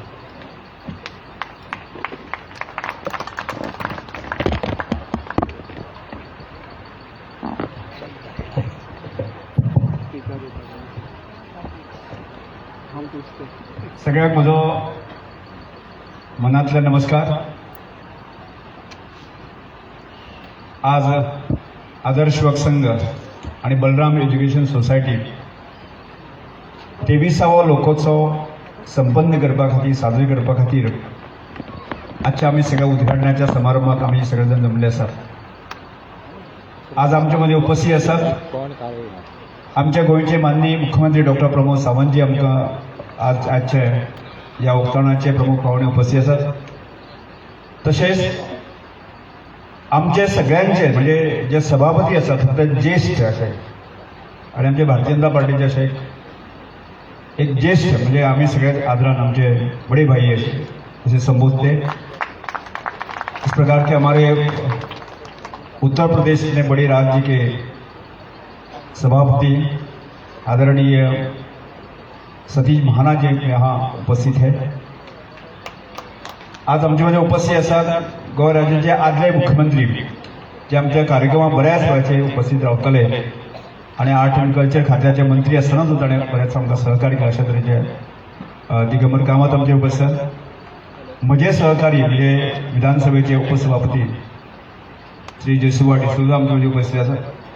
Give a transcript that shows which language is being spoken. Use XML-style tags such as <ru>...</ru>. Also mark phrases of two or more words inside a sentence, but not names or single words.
<kok>सगळ्यांक म्हजो मनांतले नमस्कार.</kok> <mr>आज आदर्श युवक संघ आणि बलराम एज्युकेशन सोसायटी 23वो लोकोत्सव संपन्न करपा खातीर, साजरी करपा खातीर आजच्या आम्ही सगळ्या उद्घाटनाच्या समारंभात आम्ही सगळेजण जमले असतात. आज आमच्यामध्ये उपस्थित असतात आमच्या गोंयचे माननीय मुख्यमंत्री डॉक्टर प्रमोद सावंतजी आमकां आजचे या उक्तावणाचे प्रमुख पाहुणे उपस्थित असतात. तसेच आमचे सगळ्यांचे म्हणजे जे सभापती असतात फक्त ज्येष्ठ असे आणि आमचे भारतीय जनता पार्टीचे असे एक ज्येष्ठ म्हणजे आम्ही सगळ्यात आदरान आमचे बड़े भाई असे संबोधते.</mr> <hi>इस प्रकार के हमारे उत्तर प्रदेश में बड़े राज्य के सभापति आदरणीय सतीश महाना जी यहाँ उपस्थित है.</hi> <mr>आज आमच्यामध्ये उपस्थित असतात गोवा राज्याचे आदले मुख्यमंत्री जे आमच्या कार्यक्रमात बऱ्याच वेळाचे उपस्थित रावतले आणि</mr> <en>art and culture</en> <mr>खात्याचे मंत्री असताना सुद्धा ताणें बरेच आमकां सहकार्य केलें अशा तरेचे दिगंबर कामत आमचे उपस्थित.</mr> <kok>म्हजे सहकारी म्हणजे विधानसभेचे उपसभापती श्री जयसुबा डिसूजा आमचे मदीं उपस्थित आसात.</kok>